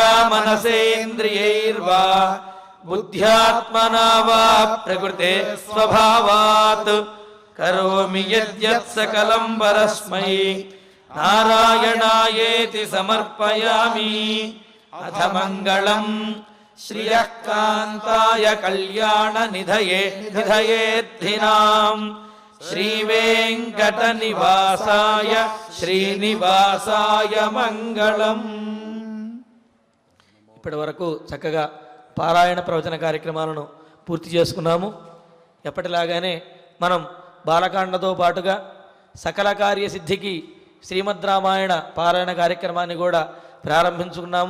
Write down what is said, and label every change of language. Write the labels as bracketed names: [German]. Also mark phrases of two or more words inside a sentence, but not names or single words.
[Sanskrit] मनसेन्द्रियैर्वा बुद्ध्यात्मना वा प्रकृते स्वभावात् करोमि यद्यत् सकलं परस्मै नारायणायेति समर्पयामि अथ मङ्गलम् श्रियः कान्ताय कल्याणनिधयेऽर्थिनाम् श्रीवेङ्कटनिवासाय శ్రీనివాసాయ మంగళం. [Telugu] ఇప్పటి వరకు చక్కగా పారాయణ ప్రవచన కార్యక్రమాలను పూర్తి చేసుకున్నాము. ఎప్పటిలాగానే మనం బాలకాండతో పాటుగా సకల కార్యసిద్ధికి శ్రీమద్ రామాయణ పారాయణ కార్యక్రమాన్ని కూడా ప్రారంభించుకున్నాము.